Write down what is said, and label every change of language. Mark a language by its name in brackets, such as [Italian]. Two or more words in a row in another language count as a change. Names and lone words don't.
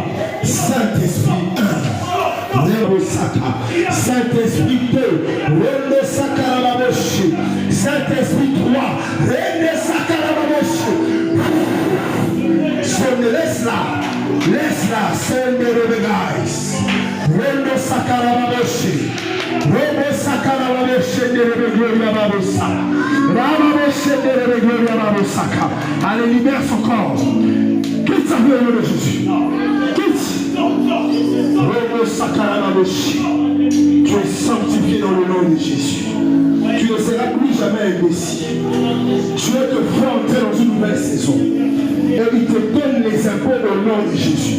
[French] Saint-Esprit 1. Saint-Esprit 2. Saint-Esprit 3. Laisse-la, [English] send the guys. Rendo Sakarababoshi. Rendo Sakarababoshi de Gloria Babosa. Rababoshi de Gloria Babosaka. [French] Allez, libère son corps. Quitte sa vie au nom de Jésus. Quitte. Rendo Sakarababoshi. Tu es sanctifié dans le nom de Jésus. Tu ne seras plus jamais indécis. Dieu te fait entrer dans une nouvelle saison. Et il te donne les impôts au nom de Jésus.